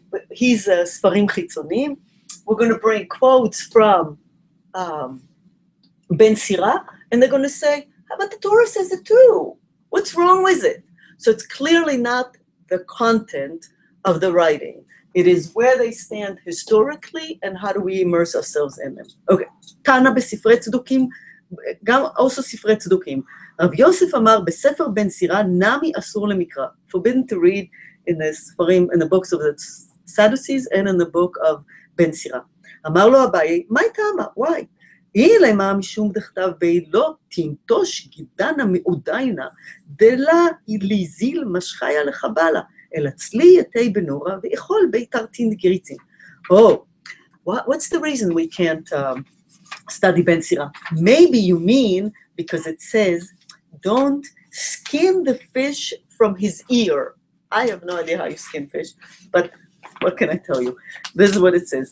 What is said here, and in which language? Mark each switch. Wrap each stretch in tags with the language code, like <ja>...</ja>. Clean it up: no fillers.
<en>He's Sfarim Chitzonim. We're going to bring quotes from Ben Sirah, and they're going to say, how about the Torah says it too? What's wrong with it? So it's clearly not the content of the writing. It is where they stand historically, and how do we immerse ourselves in them.</en> <he>Okay, Tana בספרי צדוקים, גם also ספרי צדוקים. רב יוסף אמר בספר בן סירה, נמי אסור למקרא.</he> <en>Forbidden to read in the ספרים, in the books of the Sadducees and in the book of Ben Sirah.</en> <arc>אמר לו אביי, מה טעמה?</arc> <en>Why?</en> <arc>אילמה משום דכתב בי לא תנטוש גידנה מעודיינה, דלה ליזיל משחיה לחבלה, אלא צלי יתי בנורה ואכול בי תרטין גריצים.</arc> <en>Oh, what's the reason we can't study Ben Sirah? Maybe you mean because it says, don't skin the fish from his ear. I have no idea how you skin fish, but what can I tell you? This is what it says.</en>